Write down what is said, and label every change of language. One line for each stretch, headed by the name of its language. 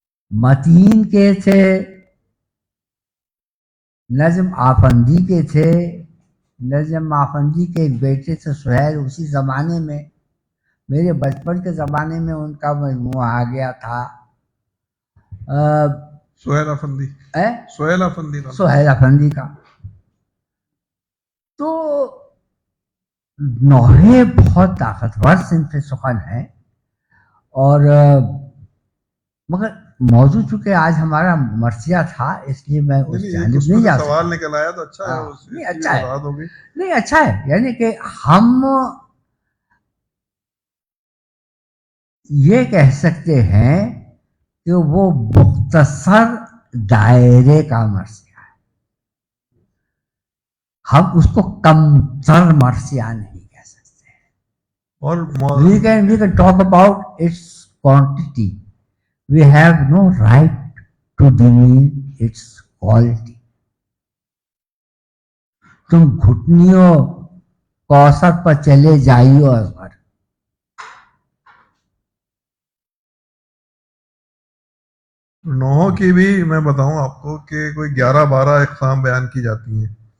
Urdu: متین کے تھے، نظم آفندی کے تھے، نظم آفندی کے ایک بیٹے تھے سہیل، اسی زمانے میں میرے بچپن کے زمانے میں ان کا مجموعہ آ گیا تھا. سہیل افندی، سہیل افندی نام. سہیل افندی کا. تو نوحے بہت طاقتور صنف سخن ہیں، اور مگر موضوع چونکہ آج ہمارا مرثیہ تھا اس لیے میں اس جانب نہیں جا سکتا. سوال نکل آیا تو اچھا ہے، نہیں اچھا ہے، بات ہوگی. نہیں اچھا ہے، یعنی کہ ہم یہ کہہ سکتے ہیں کہ وہ مختصر دائرے کا مرثیہ ہے، ہم اس کو کم تر مرثیہ نہیں کہہ سکتے. اور
English: we can talk about its quantity. We have no right to demean its quality.
Urdu: تم گھٹنیوں کوثر پر چلے جائیو اصغر. نوحوں کی بھی میں بتاؤں آپ کو کہ کوئی 11-12 اقسام بیان کی جاتی ہیں.